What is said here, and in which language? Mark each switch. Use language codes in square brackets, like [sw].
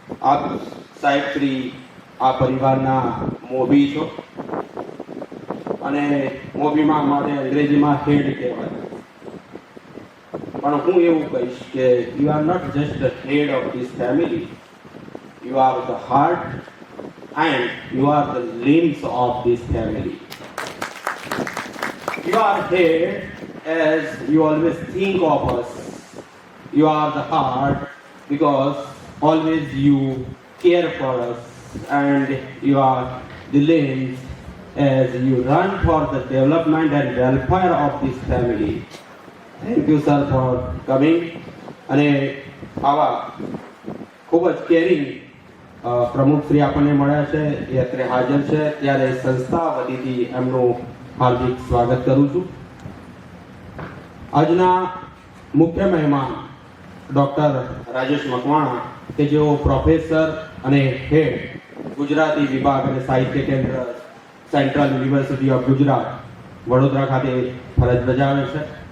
[gu] આપ સાહેબ શ્રી આ પરિવારના મોભી છો અને મોભીમાં અમારે અંગ્રેજીમાં હેડ કહેવાય, પણ હું એવું કહીશ કે [en] You are not just the head of this family, you are the heart and you are the limbs of this family. You are here as you always think of us. You are the heart because always you care for us, and you are the limbs as you run for the development and welfare of this family. Thank you sir for coming. [gu] અને આવા ખૂબ જ carrying પ્રમુખ શ્રી આપણને મળ્યા છે, એ અત્યારે હાજર છે, ત્યારે સંસ્થા વતીથી એમનું હાર્દિક સ્વાગત કરું છું. આજના મુખ્ય મહેમાન ડૉક્ટર રાજેશ મકવાણા કે જેઓ પ્રોફેસર અને હેડ ગુજરાતી વિભાગ અને સાહિત્ય કેન્દ્ર central university of Gujarat Vadodara ખાતે ફરજ બજાવે છે.